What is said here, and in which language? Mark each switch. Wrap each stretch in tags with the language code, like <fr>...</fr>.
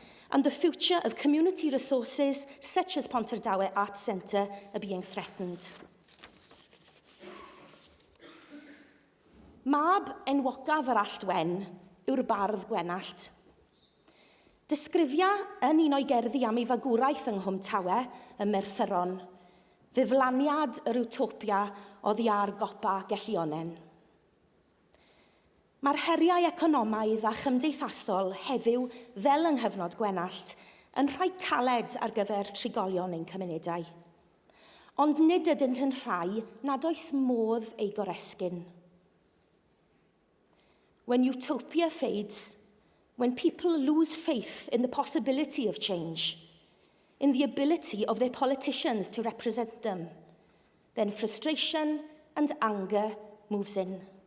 <en>And the future of community resources such as Pontardawe Arts Centre are being threatened.</en> <cy>Mab enwocaf yr Alltwen yw'r bardd Gwenallt. Disgrifia yn un o'i gerddi am ei fagwraeth yng Nghwm Tawe, y Merthyron, ddiflaniad yr utopia oddi ar gopa Gellionen. Mae'r heriau economaidd a chymdeithasol heddiw fel yng Nghyfnod Gwenallt yn rhai caled ar gyfer trigolion ein cymunedau. ond nid ydynt yn rhai nad oes modd ei goresgyn.</cy> <en>When utopia fades, when people lose faith in the possibility of change, in the ability of their politicians to represent them, then frustration and anger moves in.</en>